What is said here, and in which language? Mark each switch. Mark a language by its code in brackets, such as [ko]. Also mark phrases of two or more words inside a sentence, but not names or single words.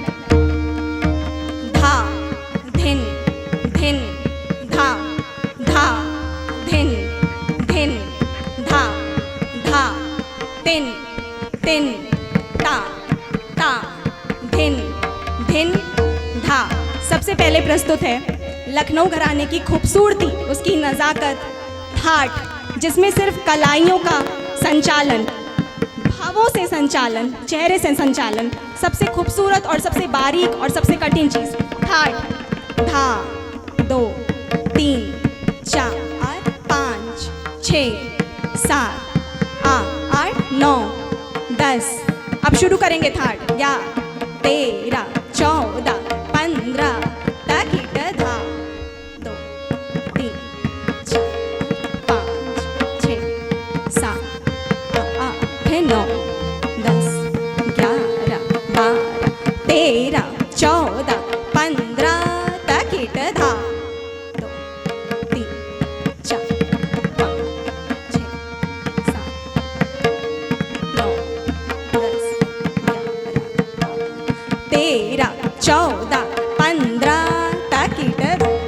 [hi] धा धिन धिन धा धा धिन धिन धा धा तिन तिन ता ता धिन धिन धा। सबसे पहले प्रस्तुत है लखनऊ घराने की खूबसूरती, उसकी नज़ाकत, ठाठ, जिसमें सिर्फ कलाइयों का संचालन, भावों से संचालन, चेहरे से संचालन, सबसे खूबसूरत और सबसे बारीक और सबसे कठिन चीज़ ठाठ। धा 2 3 4 5 6 7 8 9 10। अब शुरू करेंगे ठाठ। 11 13 14 15 तकिट धा 2 3 4 5 6 7 8 9 10 11 12 13 14 15 तकिट धा 2 3 4 5 6 7 9 10 11 13 14 15 तकिट धा